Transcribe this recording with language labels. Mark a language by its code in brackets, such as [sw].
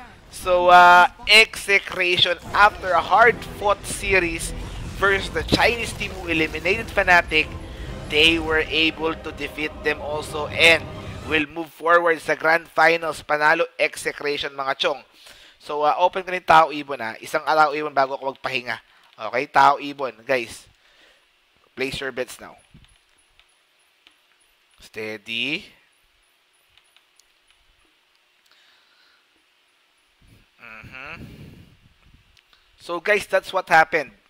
[en] So, Execration after a hard-fought series versus the Chinese team who eliminated Fnatic, they were able to defeat them also and will move forward sa Grand Finals. [tl] Panalo Execration mga chong. So, open ko ng Tao Ibon Isang Tao Ibon bago ako magpahinga. Okay, Tao Ibon. [en] Guys, place your bets now. Steady. So guys, that's what happened.